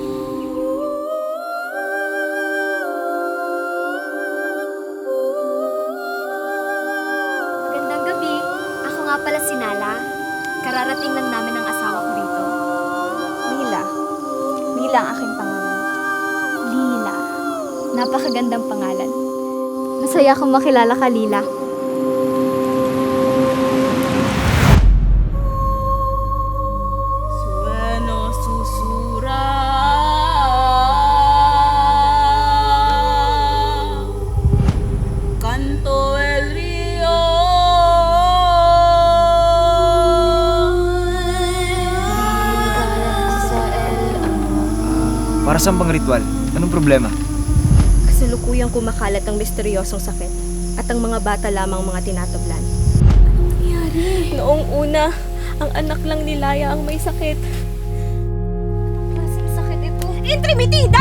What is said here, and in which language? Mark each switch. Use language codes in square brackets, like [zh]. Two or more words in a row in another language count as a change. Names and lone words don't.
[tl] Magandang gabi. Ako nga pala si Nala. Kararating lang namin ng asawa ko rito. Lila. Lila ang aking pangalan. Lila. Napakagandang pangalan. Masaya akong makilala ka, Lila. [es] Sueno susura, canto el río. [tl] Para saan bang ritual? Anong problema? Kasalukuyang kumakalat ang misteryosong sakit at ang mga bata lamang mga tinatablan. Noong una, ang anak lang ni Laya ang may sakit. Klaseng sakit ito? Intrimitida!